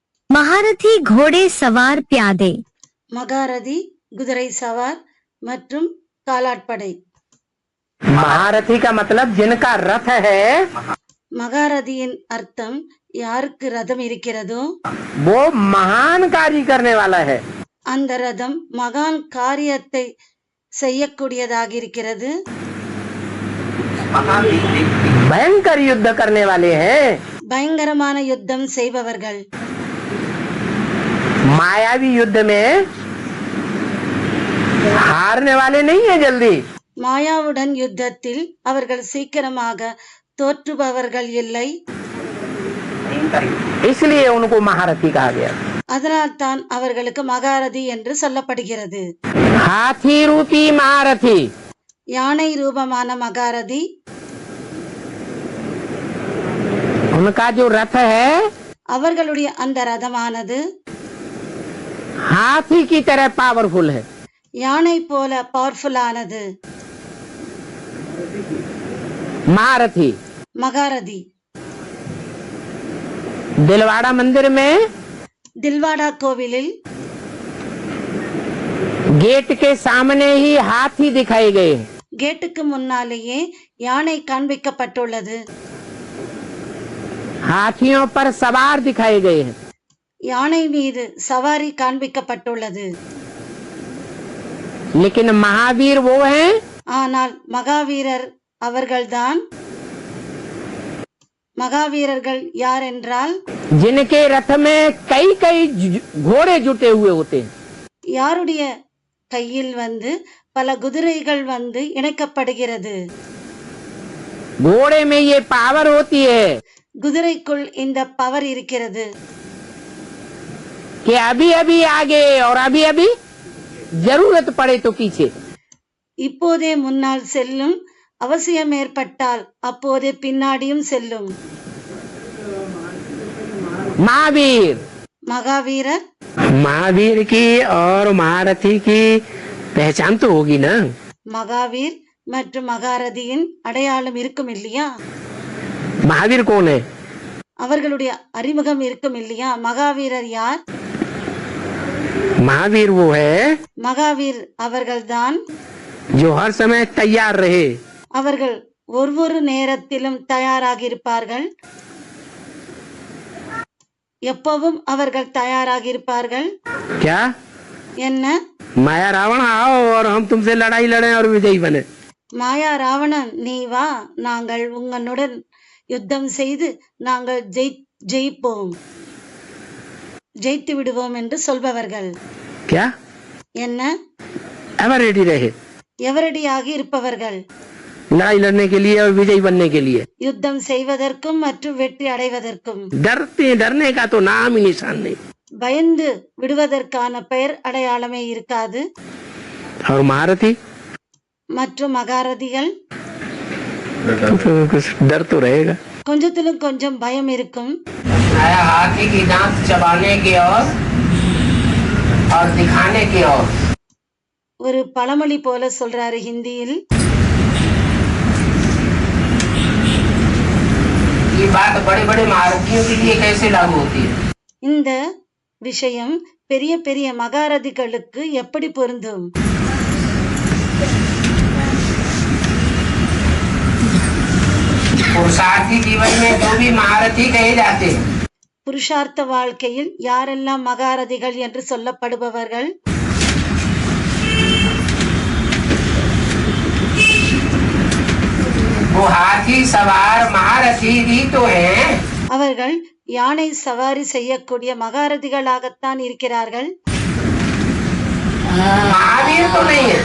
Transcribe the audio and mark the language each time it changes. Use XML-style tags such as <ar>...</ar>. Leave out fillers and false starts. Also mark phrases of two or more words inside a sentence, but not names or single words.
<hi>महारथी घोड़े सवार प्यादे</hi> <ta>மகாரதி குதிரை சவார் மற்றும் காலாட்படை.</ta> <hi>महारथी का मतलब जिनका रथ है,</hi> <ta>மகாரதியின் அர்த்தம் யாருக்கு ரதம் இருக்கிறதோ</ta> <hi>वो महान कार्य करने वाला है।</hi> <ta>அந்த ரதம் மகான் காரியத்தை செய்யக்கூடியதாக இருக்கிறது.</ta> <hi>भयंकर युद्ध करने वाले हैं।</hi> <ta>பயங்கரமான யுத்தம் செய்பவர்கள்.</ta> <hi>मायावी युद्ध में हारने वाले नहीं है जल्दी।</hi> <ta>மாயாவுடன் யுத்தத்தில் அவர்கள் சீக்கிரமாக தோற்றுபவர்கள் இல்லை.</ta> <hi>इसलिए उनको महारथी कहा गया।</hi> <ta>அதனால் தான் அவர்களுக்கு மகாரதி என்று சொல்லப்படுகிறது.</ta> <hi>हाथी रूपी महारथी,</hi> <ta>யானை ரூபமான மகாரதி,</ta> <hi>उनका जो रथ है</hi> <ta>அவர்களுடைய அந்த ரதமானது</ta> <hi>हाथी की तरह पावरफुल है।</hi> <ta>யானை போல பவர்ஃபுல்லானது.</ta> <hi>महारथी</hi> <ta>மகாரதி</ta> <hi>दिलवाड़ा मंदिर में</hi> <ta>தில்வாடா கோவிலில்</ta> <hi>गेट के सामने ही हाथी दिखाए गए।</hi> <ta>கேட்டுக்கு முன்னாலேயே யானை காண்பிக்கப்பட்டுள்ளது.</ta> <hi>हाथियों पर सवार दिखाए गए हैं।</hi> <ta>யானை மீது சவாரி காண்பிக்கப்பட்டுள்ளது.</ta> <hi>लेकिन महावीर वो हैं</hi> <ta>ஆனால் மகாவீரர் அவர்கள்தான். மகாவீரர்கள் யார் என்றால்</ta> <hi>जिनके रथ में कई कई घोड़े जुटे हुए होते हैं।</hi> <ta>யாருடைய கையில் பல குதிரைகள் இணைக்கப்படுகிறது.</ta> <hi>घोड़े में ये पावर होती है</hi> <ta>குதிரைக்குள் இந்த பவர் இருக்கிறது.</ta> <hi>कि अभी अभी आगे और अभी अभी जरूरत पड़े तो पीछे।</hi> <ta>இப்போதே முன்னால் செல்லும், அவசியம் ஏற்பட்டால் அப்போதே பின்னாடியும் செல்லும்.</ta> <hi>महावीर,</hi> <ta>மகாவீரர்</ta> <hi>महावीर की और महारथी की पहचान तो होगी ना।</hi> <ta>மகாவீர் மற்றும் மகாரதியின் அடையாளம் இருக்கும் இல்லையா?</ta> <hi>महावीर कौन है?</hi> <ta>அவர்களுடைய அறிமுகம் இருக்கும் இல்லையா? மகாவீரர் யார்?</ta> <hi>महावीर वो है</hi> <ta>மகாவீர் அவர்கள்தான்.</ta> <hi>जो हर समय तैयार रहे।</hi> <ta>அவர்கள் ஒவ்வொரு நேரத்திலும் தயாராக இருப்பார்கள். எப்பவும் அவர்கள் தயாராக இருப்பார்கள்.</ta> <hi>क्या?</hi> <ta>என்ன?</ta> <hi>माया रावण आओ और हम तुमसे लड़ाई लड़े और विजयी बने।</hi> <ta>மாயா ராவணன் நீ வா, நாங்கள் உங்களுடன் யுத்தம் செய்து நாங்கள் ஜெயிப்போம், ஜெயித்து விடுவோம் என்று சொல்பவர்கள்.</ta> <hi>क्या?</hi> <ta>என்ன?</ta> <en>ever ready</en> <hi>रहे</hi> <ta>எவரடியாக இருப்பவர்கள்.</ta> <hi>लड़ाई लड़ने के लिए और विजयी बनने के लिए।</hi> <ta>யுத்தம் செய்வதற்கும் மற்றும் வெற்றி அடைவதற்கும்.</ta> <hi>डरने का तो नाम ही निशान नहीं।</hi> <ta>பயந்து விடுவதற்கான பெயர் அடையாளமே இருக்காது.</ta> <hi>और महारथी</hi> <ta>மற்றும் மகாரதிகள்</ta> <hi>तो कुछ डर तो रहेगा।</hi> <ta>கொஞ்சத்திலும் கொஞ்சம் பயம் இருக்கும்.</ta> <hi>हाथी की दांत चबाने की और दिखाने की ओर।</hi> <ta>ஒரு பழமொழி போல சொல்றாரு ஹிந்தியில்.</ta> <hi>ये बात बड़े बड़े महारथियों के लिए कैसे लागू होती है?</hi> <ta>இந்த விஷயம் பெரிய பெரிய மகாரதிகளுக்கு எப்படி பொருந்தும்?</ta> <hi>पुरुषार्थी जीवन में जो भी महारथी कहे जाते हैं,</hi> <ta>புருஷார்த்த வாழ்க்கையில் யாரெல்லாம் மகாரதிகள் என்று சொல்லப்படுபவர்கள்</ta> <hi>वो हाथी सवार महारथी भी तो हैं।</hi> <ta>அவர்கள் யானை சவாரி செய்யக்கூடிய மகாரதிகளாகத்தான் இருக்கிறார்கள்.</ta> <hi>महावीर तो नहीं है।</hi>